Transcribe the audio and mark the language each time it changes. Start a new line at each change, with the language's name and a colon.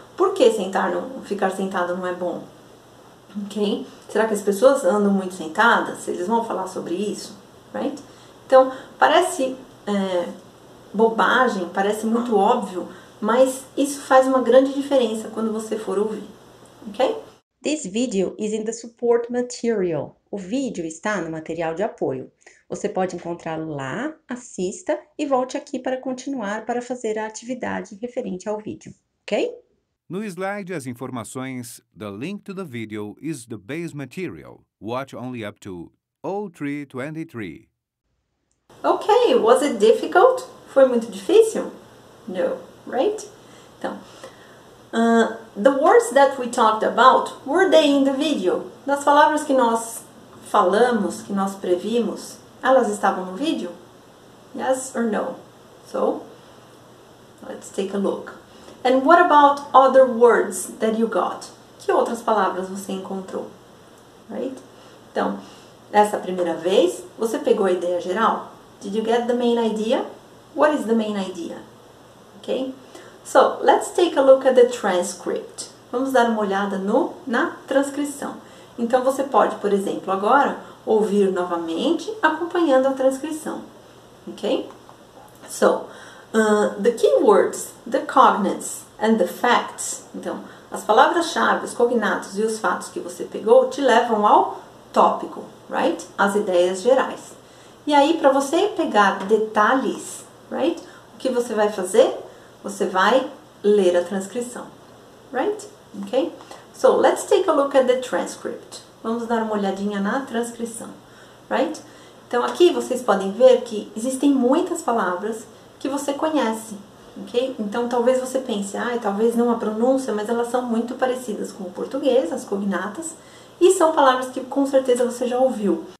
Portuguese: Por que ficar sentado não é bom? Ok? Será que as pessoas andam muito sentadas? Eles vão falar sobre isso? Right? Então, parece bobagem, parece muito óbvio, mas isso faz uma grande diferença quando você for ouvir. Ok?
English: This video is in the support material.
Portuguese: O vídeo está no material de apoio. Você pode encontrá-lo lá, assista e volte aqui para continuar para fazer a atividade referente ao vídeo, ok? No slide, as informações.
English: The link to the video is the base material. Watch only up to 0323. Ok, was it difficult?
Portuguese: Foi muito difícil?
English: No, right?
Portuguese: Então,
English: the words that we talked about, were they in the video?
Portuguese: Das palavras que nós falamos, que nós previmos, elas estavam no vídeo?
English: Yes or no? So, let's take a look. And what about other words that you got?
Portuguese: Que outras palavras você encontrou? Right? Então, nessa primeira vez, você pegou a ideia geral?
English: Did you get the main idea? What is the main idea? Okay? So, let's take a look at the transcript.
Portuguese: Vamos dar uma olhada na transcrição. Então, você pode, por exemplo, agora, ouvir novamente, acompanhando a transcrição. Ok?
English: So, the keywords, the cognates and the facts.
Portuguese: Então, as palavras-chave, os cognatos e os fatos que você pegou te levam ao tópico, right? As ideias gerais. E aí, para você pegar detalhes, right? O que você vai fazer? Você vai ler a transcrição, right? Ok?
English: So, let's take a look at the transcript.
Portuguese: Vamos dar uma olhadinha na transcrição, right? Então, aqui vocês podem ver que existem muitas palavras que você conhece, ok? Então, talvez você pense, talvez não a pronúncia, mas elas são muito parecidas com o português, as cognatas, e são palavras que com certeza você já ouviu.